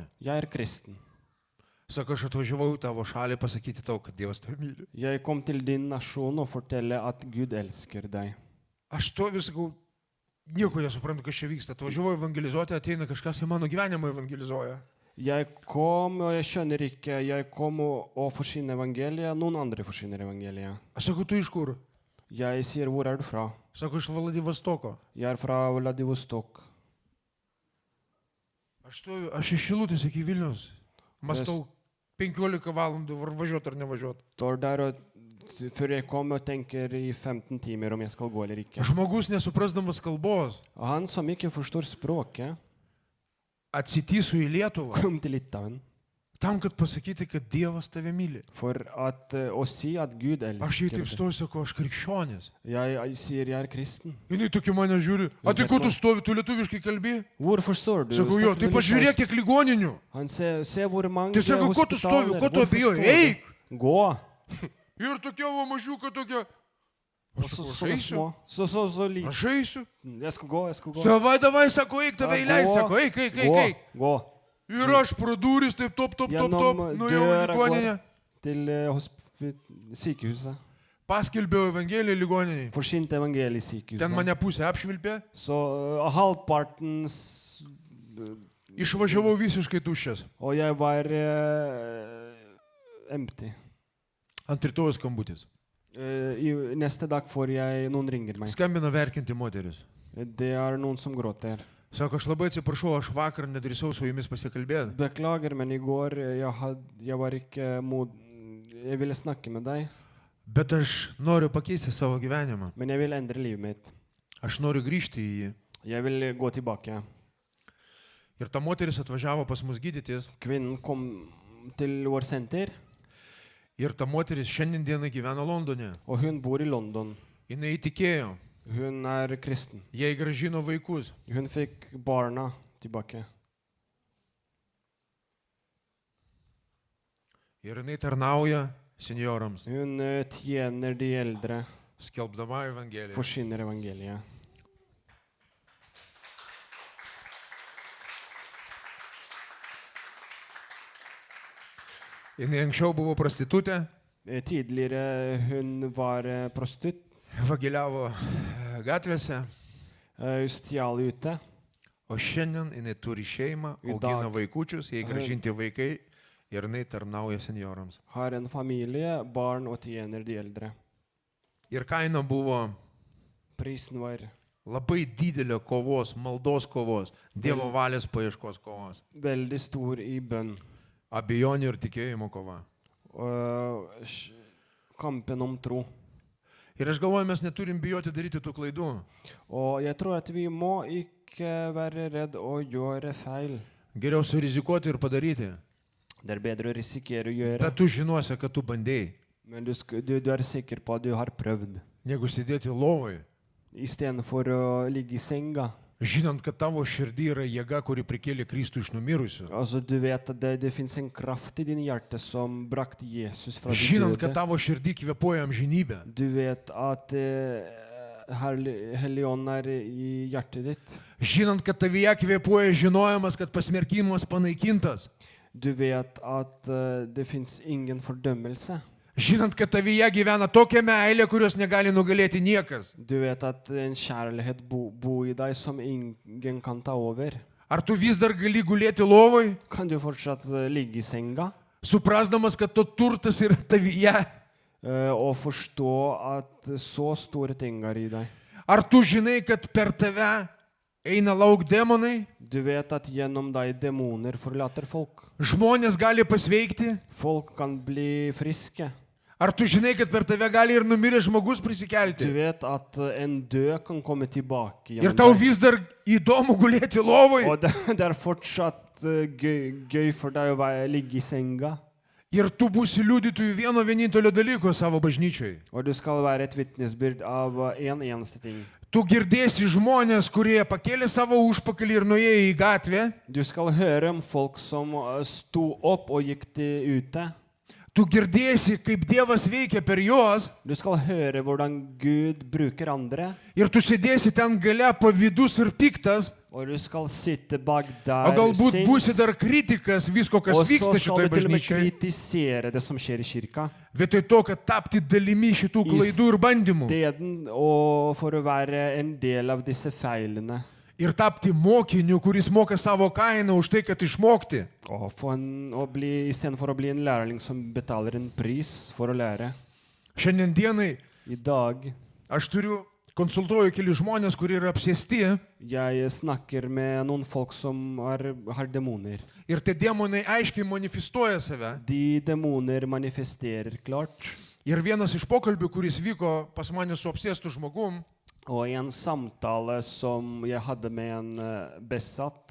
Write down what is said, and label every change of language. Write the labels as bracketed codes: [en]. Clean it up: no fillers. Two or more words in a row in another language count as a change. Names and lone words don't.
[no] jeg kristen. [lt] Sako, aš atvažiavau į tavo šalį pasakyti tau, kad Dievas tave myli. [no] Jeg kom til din nasjon og fortelle at Gud elsker deg. [lt] Aš to vis sakau, nieko nesuprantu, kas čia vyksta. Atvažiavau evangelizuoti, ateina kažkas į mano gyvenimą evangelizuoja. [no] Jeg kom, og jeg skjønner ikke, jeg kom og forsyne evangeliet, noen andre forsyner evangeliet. [lt] Aš sakau, tu iš kur? [no] Jeg sier, hvor du fra? [lt] Sako, iš Vladivostoko. [no] Jeg fra Vladivostok. [lt] Aš iš Šilutės iki Vilnius. Mastau 15 valandų, ar važiuoti ar nevažiuoti. [no] Står der og før jeg kom og tenker i 15 timer om jeg skal gå eller ikke. [lt] Žmogus nesuprasdamas kalbos, [no] Og han som ikke forstår språket, [lt] atsitysiu į Lietuvą, [no] kom til Litauen [lt] tam, kad pasakyti, kad Dievas tave myli. [no] for å si at Gud [lt] Aš jai [no] elsker [lt] taip [no] deg. [lt] stoju, sako, aš krikščionis. [no] Jeg sier jeg kristen. [lt] Jis tokia mane žiūri. A tai ko tu stovi, tu lietuviškai kalbi? [no] Hvor forstår du? [lt] Sakau, jo, [no] Snakker [lt] tai [no] du [lt] pažiūrėk, [no] litauisk? [lt] kiek ligoninių. [no] Han se hvor mange [lt] Tai sako, ko tu stovi, [no] hospitaler, [lt] ko tu [no] hvor [lt] abejoji? [no] forstår du? [lt] Eik! [no] Gå! [lt] Ir tokia va mažiuka tokia. [no] Og [lt] Aš [no] så, [lt] sakau, aš [no] sånne [lt] eisiu. [no] små. Så lite. [lt] Aš eisiu. [no] Jeg skal gå, jeg skal gå. [lt] Davai, sako, eik, tave įleis, sako, eik. [no] Gå, gå. [lt] Ir aš pro duris, taip, top, nuėjau į [no] dørą [lt] ligoninę. [no] Til sykehuset. [lt] Paskelbiau Evangeliją ligoninėje. [no] Forsynte evangeliet i [lt] Ten [no] sykehuset. [lt] mane pusė apšvilpė. [no] Så halvparten [lt] Išvažiavau visiškai tuščias. [no] og jeg var empty. [lt] Ant rytojus skambutis. [no] Neste dag får jeg, noen ringer meg. [lt] Skambina verkinti moteris. [no] Det noen som gråter. [lt] Sako, aš labai atsiprašau, aš vakar nedrįsau su jumis pasikalbėti. [no] Beklager, men i går jeg var ikke mod... Jeg ville snakke med deg, [lt] Bet aš noriu pakeisti savo gyvenimą. [no] men jeg vil endre livet mitt. [lt] Aš noriu grįžti į jį. [no] Jeg vil gå tilbake. [lt] Ir ta moteris atvažiavo pas mus gydytis. [no] Kvinnen kom til vår senter, [lt] Ir ta moteris šiandien dieną gyvena Londone. [no] og hun bor i London. [lt] Jis įtikėjo. [no] Hun kristen. [lt] Jai gražino vaikus. [no] Hun fikk barna tilbake. [lt] Ir jinai tarnauja seniorams, [no] Hun tjener de eldre, [lt] skelbdama Evangeliją. [no] forsyner evangeliet. [lt] Jinai anksčiau buvo prostitutė, [no] Tidligere hun var prostitutt. [lt] vagiliavo gatvėse, [no] Stjal ute. [lt] o šiandien jinai turi šeimą, [no] I [lt] augina [no] dag. [lt] vaikučius, jai gražinti vaikai ir jinai tarnauja seniorams. [no] Har en familie, barn og tjener de eldre. [lt] Ir kaina buvo [no] Prisen var [lt] labai didelė kovos, maldos kovos, Dievo valios paieškos kovos, [no] veldig stor i bønn. [lt] abejonių ir tikėjimo kova. [no] Kampen om tro. [lt] Ir aš galvoju, mes neturim bijoti daryti tų klaidų. [no] Og jeg tror at vi må ikke være redd å gjøre feil. [lt] Geriau surizikuoti ir padaryti. [no] Det bedre å risikere å gjøre. [lt] Bet tu žinosi, kad tu bandėjai, [no] Men du sikker på at du har prøvd. [lt] negu sėdėti lovai, [no] I stedet for å ligge i senga. [lt] žinant, kad tavo širdį yra jėga, kuri prikėlė Kristų iš numirusių. [no] Altså, du vet at det finnes en kraft i din hjerte som brakte Jesus fra de [lt] Žinant, kad [no] døde. [lt] tavo širdį kvepuoja amžinybę. [no] Du vet at Hellig Ånd i hjertet ditt. [lt] Žinant, kad tavyje kvepuoja žinojimas, kad pasmerkimas panaikintas. [no] Du vet at det finnes ingen fordømmelse. [lt] Žinant, kad tavyje gyvena tokia meilė, kurios negali nugalėti niekas. [no] Du vet at en kjærlighet bor i deg som ingen kan ta over. [lt] Ar tu vis dar gali gulėti lovai, [no] Kan du fortsatt ligge i senga [lt] suprasdamas, kad to turtas yra tavyje? [no] og forstå at så store ting er i deg? [lt] Ar tu žinai, kad per tave eina lauk demonai? [no] Du vet at gjennom deg demoner forlater folk. [lt] Žmonės gali pasveikti? [no] Folk kan bli friske. [lt] Ar tu žinai, kad per tave gali ir numiręs žmogus [no] Du [lt] prisikelti? [no] vet at en død kan komme tilbake [lt] Ir [no] gjennom [lt] tau [no] deg. [lt] vis dar įdomu gulėti lovoj. [no] Og det er fortsatt gøy for deg å ligge i senga. [lt] Ir tu būsi liudytojų vieno vienintelio dalyko savo bažnyčiai. [no] Og du skal være et vitnesbyrd av en eneste ting. [lt] Tu girdėsi žmonės, kurie pakėlė savo užpakalį ir nuėjo į gatvę. [no] Du skal høre om folk som sto opp og gikk til ute. [lt] Tu girdėsi, kaip Dievas veikia per juos. [no] Du skal høre hvordan Gud bruker andre. [lt] Ir tu sėdėsi ten gale pavydus ir piktas. [no] Og du skal sitte bak [lt] O [no] der [lt] galbūt [no] sint. [lt] būsi dar kritikas visko, kas [no] Og så [lt] vyksta [no] skal [lt] šitoje [no] du til og med [lt] bažnyčioje. [no] kritisere det som skjer i kirka. [lt] Vietoj to, kad tapti dalimi šitų klaidų ir bandymų. [no] Og for å være en del av disse feilene. [lt] Ir tapti mokiniu, kuris moka savo kainą už tai, kad išmokti. [no] Istedenfor å bli en lærling som betaler en pris for å lære. [lt] Šiandien dienai [no] I dag [lt] aš konsultuoju keli žmonės, kurie yra apsėsti. [no] jeg snakker med noen folk som har demoner. [lt] Ir tie demonai aiškiai manifestuoja save. [no] De demoner manifesterer klart. [lt] Ir vienas iš pokalbių, kuris vyko pas mane su apsėstu žmogum, [no] Og i en samtale som jeg hadde med en besatt,